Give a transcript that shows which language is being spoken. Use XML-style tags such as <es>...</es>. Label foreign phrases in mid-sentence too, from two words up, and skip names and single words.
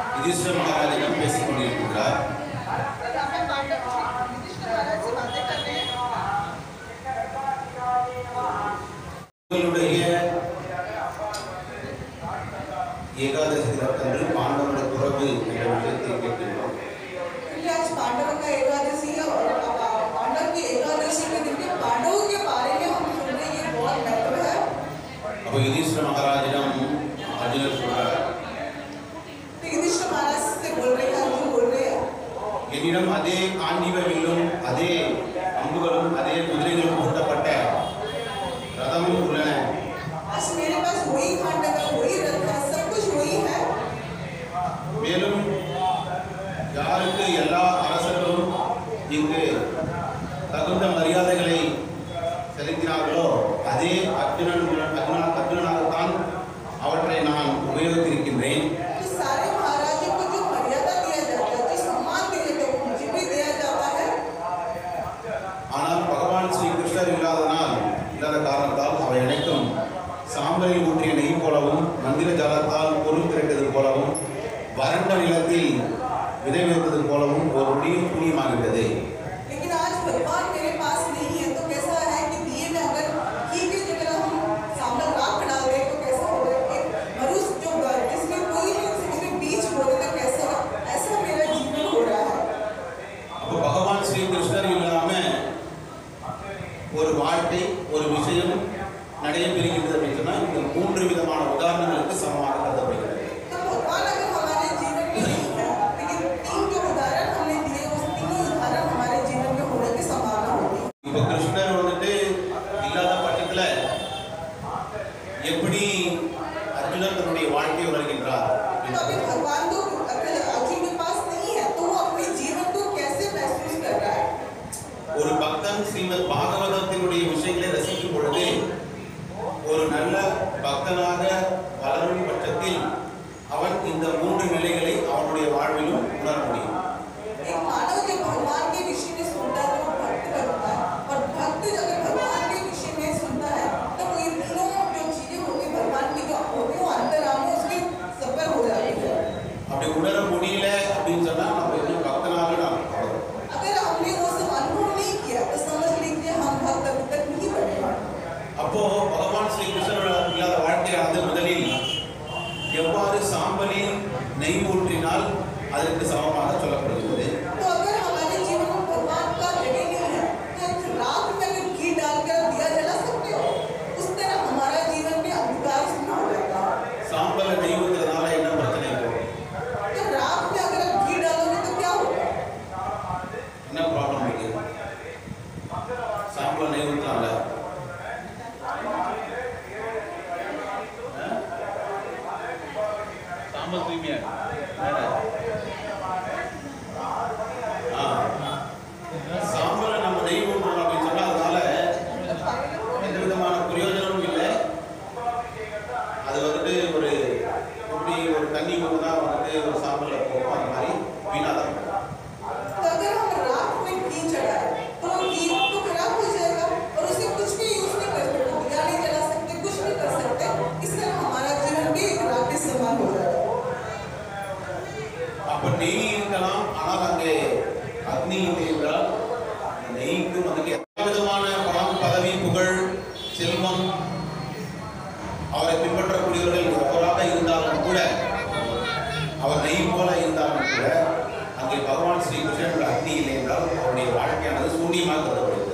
<ta>युधिष्ठिर महाराजिடம் பேசிக் கொண்டிருக்கிறார். உங்களுடைய ஏகாதசி விரதங்கள் பாண்டவனுடைய துறவு என்ற விஷயத்தை கேட்கிறோம்.</ta> <hi>आज पांडव का एकादशी है और पांडव की एकादशी के दिन में पांडवों के बारे में हम सुन रहे हैं, ये बहुत महत्व है.</hi> <ta>அப்போ युधिष्ठिर महाराजिடம் अर्जुन சொல்றார்,</ta> <hi>युधिष्ठिर महाराज से बोल रहे हैं, अर्जुन बोल रहे हैं,</hi> <ta>என்னிடம் அதே காண்டீவ வில்லும் அதே அம்புகளும் அதே குதிரைகளும் பூட்டப்பட்ட ரதமும் உள்ளன.</ta> <hi>आज मेरे पास वही खंडक है, वही रथ है, सब कुछ वही है.</hi> <ta>மேலும் யாருக்கு எல்லா அரசர்களும் இங்கு தகுந்த மரியாதைகளை செலுத்தினார்களோ அதே அர்ஜுனனாகத்தான் அவற்றை நான் உபயோகித்திருக்கின்றேன்.</ta> <hi>तो सारे महाराजों को जो मर्यादा दिया जाता है, जो सम्मान दिया जाता है, मुझे भी दिया जाता है.</hi> <ta>ஆனால் பகவான் ஸ்ரீ கிருஷ்ணர் இல்லாத காரணத்தால் அவை அனைத்தும் சாம்பலில் ஊற்றிய நெய் போலவும் மந்திர ஜலத்தால் பொருள் திரட்டது போலவும் வறண்ட நிலத்தில் விதை விதைத்தது போலவும் ஒரு முடியும் புண்ணியமாகிவிட்டது.</ta> <hi>लेकिन आज भगवान मेरे पास नहीं है, तो कैसा है कि दिए में अगर घी की जगह हम सामने राख डाल दें तो कैसा होगा, एक मनुष्य जो जिसमें कोई नहीं, उसमें बीज बोले तो कैसा होगा, ऐसा मेरा जीवन हो रहा है.</hi> <ta>அப்போ பகவான் ஸ்ரீ கிருஷ்ணர் இல்லாம ஒரு வாழ்க்கை ஒரு விஷயம் நடைபெறுகிறது அப்படின்னு சொன்னா இந்த 3 விதமான உதாரணங்களுக்கு சமமாக கருதப்படுகிறது.</ta> <hi>तो भगवान अगर हमारे जीवन में नहीं है, लेकिन 3 जो उदाहरण हमने दिए, उस तीनों उदाहरण हमारे जीवन में होने की संभावना होगी.</hi> <ta>இப்போ கிருஷ்ணர் வந்துட்டு இல்லாத பட்சத்துல எப்படி அர்ஜுனன் தன்னுடைய வாழ்க்கையை உணர்கின்றார்?</ta> <hi>तो अभी भगवान तो अगर अर्जुन के पास नहीं है, तो वो अपने जीवन को कैसे महसूस कर रहा है?</hi> <ta>ஒரு பக்தன் ஸ்ரீமத் பாகவதத்தினுடைய விஷயங்களை ரசிக்கும் பொழுது ஒரு நல்ல பக்தனாக வளரும் பட்சத்தில் அவன் இந்த 3 நிலைகளை அவனுடைய வாழ்விலும் உணர முடியும்.</ta> <hi>एक मानव जब भगवान के विषय में सुनता है तो भक्त बनता है, और भक्त अगर भगवान के विषय में सुनता है तो ये तीनों जो चीजें होती है भगवान की जो होती है वो अंतरात्मा में उसके सफल हो जाती है.</hi> <ta>அப்படி உணர முடியல அப்படின்னு சொன்னா நம்ம இன்னும் பக்தனாக நாம்</ta> <hi>अगर हमने वो सब अनुभव नहीं किया तो समझ लीजिए हम भक्त अभी तक नहीं बने.</hi> <ta>அப்போ பகவான் ஸ்ரீ கிருஷ்ணர் இல்லாத வாழ்க்கையானது முதலில் எவ்வாறு சாம்பலில் நெய் ஊற்றினால் அதற்கு சமமாக சொல்லப்படுகிறது.</ta> <hi>तो अगर हमारे जीवन में भगवान का जगह नहीं है तो एक राख में अगर घी डालकर दिया जला सकते हो, उस तरह हमारा जीवन में अंधकार सुना हो जाता है.</hi> <ta>சாம்பல நெய் ஊற்றுறதுனால என்ன பிரச்சனை இருக்கும்?</ta> <hi>तो राख में अगर आप घी डालोगे तो क्या होगा?</hi> <ta>என்ன ப்ராப்ளம் இருக்கு? சாம்பல நெய் ஊற்றலாம்ல? சாம்பல் தூய்மையா சாம்பலை நம்ம நெய் ஊற்றணும் அப்படின்னு சொன்னா அதனால எந்த விதமான பிரயோஜனமும் இல்லை. அது வந்துட்டு ஒரு எப்படி ஒரு தண்ணி ஊற்றினா வந்துட்டு ஒரு சாம்பல்ல போகும், அந்த மாதிரி வீணாதான்.</ta> <hi>तो अगर हम राख में घी चढ़ाए तो घी तो खराब हो जाएगा और उसे कुछ भी यूज नहीं कर सकते, दिया नहीं जला सकते, कुछ नहीं कर सकते. इस तरह हमारा जीवन भी एक राख के समान हो जाएगा.</hi> <ta>அப்ப நெய் இருக்கலாம், ஆனால் அங்கே அக்னி இல்லை என்றால் நெய்க்கு வந்துட்டு எல்லா விதமான பணம், பதவி, புகழ், செல்வம் அவரை பின்பற்றக்கூடியவர்கள் எவராக இருந்தாலும் கூட, அவர் நெய் போல இருந்தாலும் கூட அங்கே பகவான் ஸ்ரீ கிருஷ்ணன் அக்னி இல்லை என்றால் அவருடைய வாழ்க்கையானது சூன்யமாக கருதப்படுகிறது.</ta>